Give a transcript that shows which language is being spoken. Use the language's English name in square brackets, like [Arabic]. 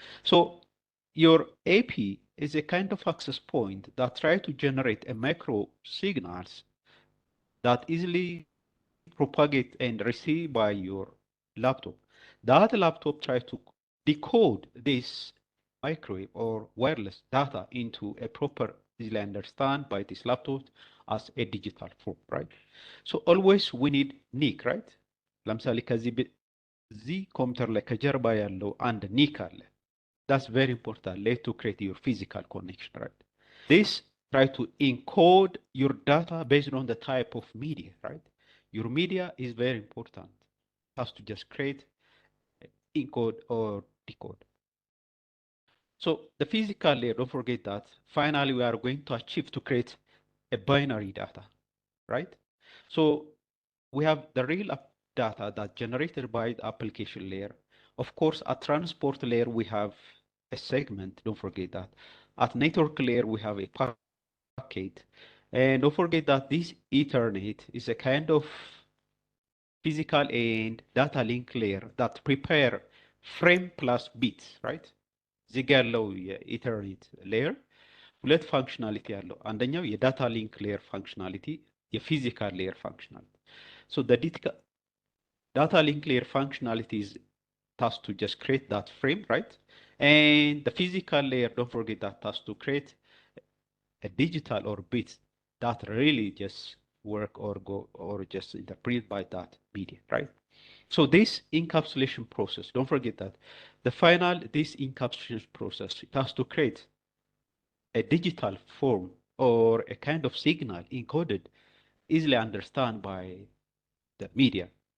[English] So your AP is a kind of access point that try to generate a micro signals that easily propagate and received by your laptop. That laptop tries to decode this microwave or wireless data into a proper, easily understand by this laptop as a digital form, right? So always we need NIC, right? [Amharic] ለምሳሌ ከዚህ ኮምፒውተር ላይ ከጀርባ ያለው አንድ ኒክ አለ. [English] That's very important. Let to create your physical connection, right? This try to encode your data based on the type of media, right? Your media is very important. It has to just create, encode, or decode. So the physical layer, don't forget that. Finally, we are going to achieve to create a binary data, right? So we have the real data that generated by the application layer. Of course, at transport layer, we have a segment, don't forget that. At network layer, we have a packet. And don't forget that this Ethernet is a kind of physical and data link layer that prepare frame plus bits, right? [Amharic] እዚህ ጋ ያለው የኢተርኔት ሌየር ሁለት ፋንክሽናሊቲ ያለው፣ አንደኛው የዳታ ሊንክ ሌየር ፋንክሽናሊቲ፣ የፊዚካል ሌየር ፋንክሽናሊቲ። [English] So the data link layer functionality is tasked to just create that frame, right? And the physical layer, don't forget that task to create a digital or bits that really just work or go or just interpreted by that media, right? So this encapsulation process, don't forget that this encapsulation process, it has to create a digital form or a kind of signal encoded, easily understood by the media.